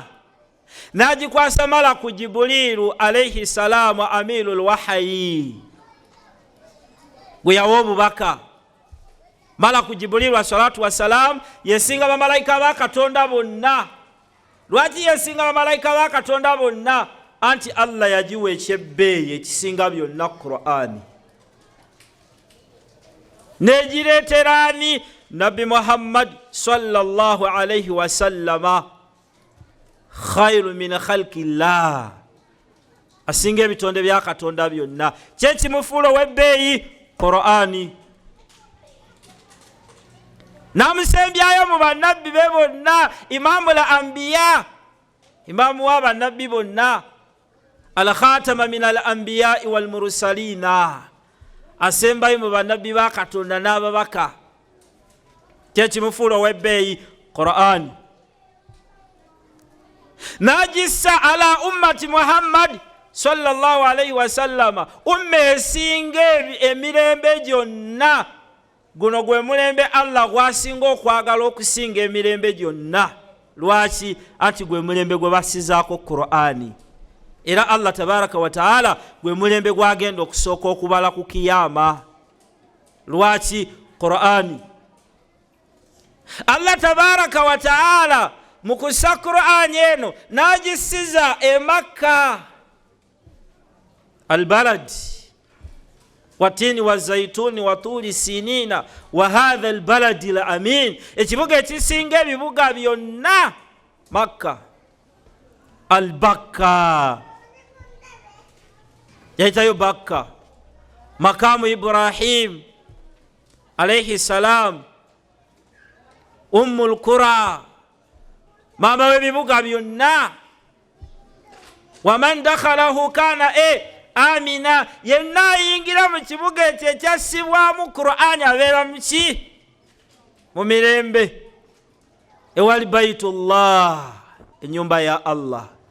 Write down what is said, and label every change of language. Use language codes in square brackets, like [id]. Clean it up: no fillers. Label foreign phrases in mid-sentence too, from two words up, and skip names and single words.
[lg] Nagikwasa malaku Jibuliru [ar] عليه السلام أمير الوحي, [lg] gwe yawa obubaka. Malaku Jibuliru [ar] الصلاة والسلام [lg] yesinga bamalayika ba Katonda bonna. Lwaki yesinga bamalayika ba Katonda bonna? Anti Allah yagiwa ekyebbeeyi ekisinga byonna Qur'ani. Negireeteraani Nabi Muhammad [ar] صلى الله عليه وسلم، خير من خلق الله, [lg] asinga ebitonde bya Katonda byonna. Kyekimufuula ow'ebbeeyi Qur'ani. Namusembyayo mu bannabbi be bonna, [ar] إمام الأنبياء, [lg] imamu wa bannabbi bonna, [ar] الخاتم من الأنبياء والمرسلين, [lg] asembayo mu bannabbi ba Katonda n'ababaka. Kyekimufuula ow'ebbeeyi Qur'ani. Najissa [ar] على أمة محمد صلى الله عليه وسلم, [lg] esinga emirembe gyonna. Guno gwe mulembe Allah gwasinga okwagala okusinga emirembe gyonna. Lwaki? Anti gwe mulembe gwe basizaako Qur'ani. Era [ar] الله تبارك وتعالى [lg] gwe mulembe gwagenda okusooka okubala ku kiyama. Lwaki? Qur'ani. [ar] الله تبارك وتعالى [lg] mu kussa Qur'ani eno n'agisiza e Makka, [ar] البلد والتين والزيتون وطور سينين وهذا البلد الأمين, [lg] ekibuga ekisinga ebibuga byonna Makka. [ar] Albakka yayitayo Bakka, مقام إبراهيم عليه السلام، أم القرى, [lg] mama w'ebibuga byonna. [ar] ومن دخله كان آمنا, [lg] yenna ayingira mu kibuga ekyo ekyassibwamu Qur'ani abeera muki? Mu mirembe. Ewali Baitullah, ennyumba ya Allah.